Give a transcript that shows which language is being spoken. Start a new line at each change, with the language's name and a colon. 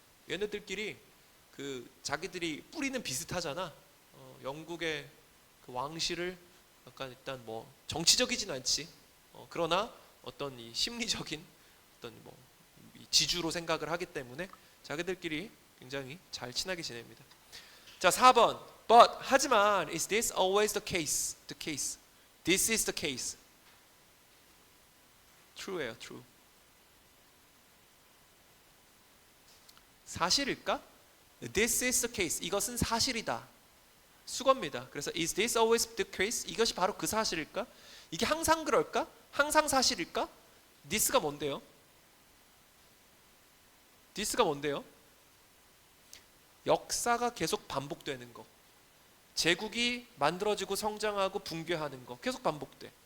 Korean: 얘네들끼리 그 자기들이 뿌리는 비슷하잖아. 영국의 그 왕실을 약간 일단 뭐 정치적이진 않지. 그러나 어떤 이 심리적인 어떤 뭐 지주로 생각을 하기 때문에 자기들끼리 굉장히 잘 친하게 지냅니다. 자, 4번.
English: But
Korean: 하지만
English: is this always the case? The case. This is the case. true예요, true.
Korean: 사실일까?
English: This is the case.
Korean: 이것은 사실이다. 수거입니다. 그래서
English: is this always the case?
Korean: 이것이 바로 그 사실일까? 이게 항상 그럴까? 항상 사실일까? this가 뭔데요? this가 뭔데요? 역사가 계속 반복되는 거. 제국이 만들어지고 성장하고 붕괴하는 거 계속 반복돼.